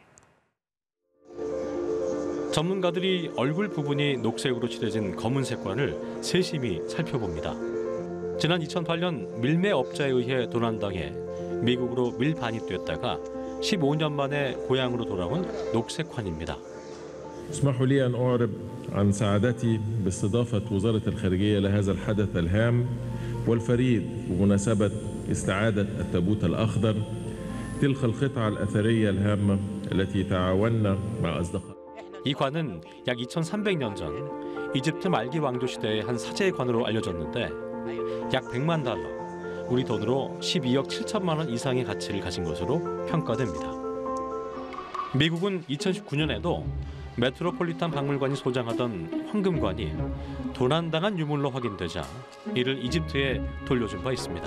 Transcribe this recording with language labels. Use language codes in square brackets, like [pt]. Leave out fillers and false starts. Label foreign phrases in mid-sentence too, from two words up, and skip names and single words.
[ko] 전문가들이 얼굴 부분이 녹색으로 칠해진 검은색 관을 세심히 살펴봅니다. 지난 2008년 밀매업자에 의해 도난당해 미국으로 밀반입됐다가 15년 만에 고향으로 돌아온 녹색 관입니다. [ar] اسمحوا لي أن أعرب عن سعادتي باستضافة وزارة الخارجية لهذا الحدث الهام والفريد بمناسبة استعادة التابوت الأخضر تلك القطعة الأثرية الهامة التي تعاوننا مع أصدقاء. [ko] 이 관은 약 2300년 전 이집트 말기 왕조 시대의 한 사제의 관으로 알려졌는데 약 100만 달러, 우리 돈으로 12억 7천만 원 이상의 가치를 가진 것으로 평가됩니다. 미국은 2019년에도 메트로폴리탄 박물관이 소장하던 황금관이 도난당한 유물로 확인되자 이를 이집트에 돌려준 바 있습니다.